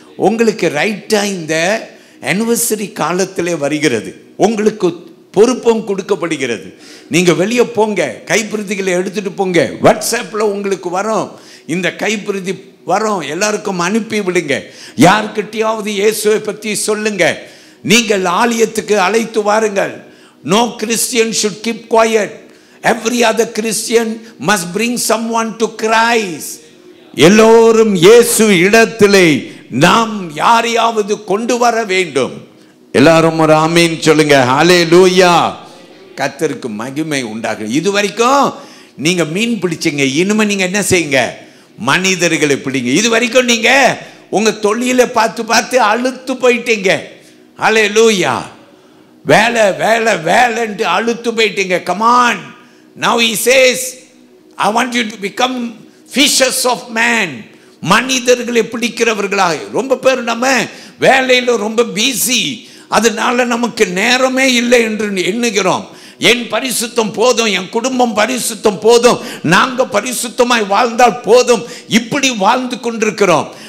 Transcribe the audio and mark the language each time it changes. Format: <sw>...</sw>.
<ta>உங்களுக்கு ரைட்டாக இந்த ஆனிவர்சரி காலத்திலே வருகிறது, உங்களுக்கு பொறுப்பும் கொடுக்கப்படுகிறது. நீங்கள் வெளியே போங்க, கைப்பிரதிகளை எடுத்துகிட்டு போங்க. வாட்ஸ்அப்பில் உங்களுக்கு வரும், இந்த கைப்பிரதி வரும், எல்லாருக்கும் அனுப்பி விடுங்க. யாருக்கிட்டையாவது இயேசுவை பற்றி சொல்லுங்க. நீங்கள் ஆலயத்துக்கு அழைத்து வாருங்கள்.</ta> <en>No Christian should keep quiet. Every other Christian must bring someone to Christ.</en> <ta>எல்லோரும் இயேசு இடத்திலே நாம் யாரையாவது கொண்டு வர வேண்டும். எல்லாரும் ஒரு ஆமீன் சொல்லுங்க. ஹல்லேலூயா. கர்த்தருக்கு மகிமை உண்டாகும். இதுவரைக்கும் நீங்க மீன் பிடிச்சீங்க, இனிமே நீங்க என்ன செய்யுங்க? மனிதர்களை பிடிங்க. இதுவரைக்கும் நீங்க உங்க தொழிலை பார்த்து பார்த்து அழுத்து போயிட்டீங்க. ஹல்லேலூயா. வேலை வேலை வேலைன்ட்டு அழுத்து போயிட்டீங்க.</ta> <en>Come on, now he says I want you to become fishers of man.</en> <ta>மனிதர்களை பிடிக்கிறவர்களாக. ரொம்ப பேர் நம்ம வேலையில் ரொம்ப பிஸி, அதனால நமக்கு நேரமே இல்லை என்று எண்ணுகிறோம். என் பரிசுத்தம் போதும், என் குடும்பம் பரிசுத்தம் போதும், நாங்க பரிசுத்தமாய் வாழ்ந்தால் போதும், இப்படி வாழ்ந்து கொண்டிருக்கிறோம்.</ta>